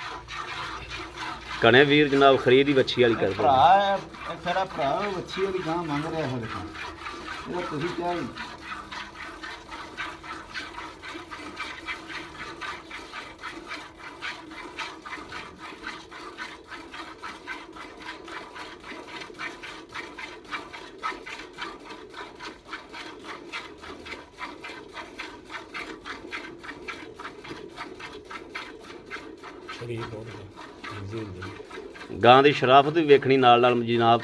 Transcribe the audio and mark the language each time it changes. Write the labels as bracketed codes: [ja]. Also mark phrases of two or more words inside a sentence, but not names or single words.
[pa] ਕਨੇ ਵੀਰ ਜਨਾਬ ਖਰੀਦ ਹੀ ਵੱਛੀ ਵਾਲੀ ਕਰਦੇ ਭਰਾ ਸਾਡਾ ਭਰਾ ਵੱਛੀ ਵਾਲੀ ਗਾਂ ਮੰਗ ਰਿਹਾ ਹੈ ਦੇਖੋ ਇਹ ਤੁਸੀਂ ਕਿਹਾ ਜੀ ਗਾਂ ਕੀ ਸ਼ਰਾਫ਼ਤ ਭੀ ਵੇਖਣੀ ਨਾਲ ਨਾਲ ਜਨਾਬ।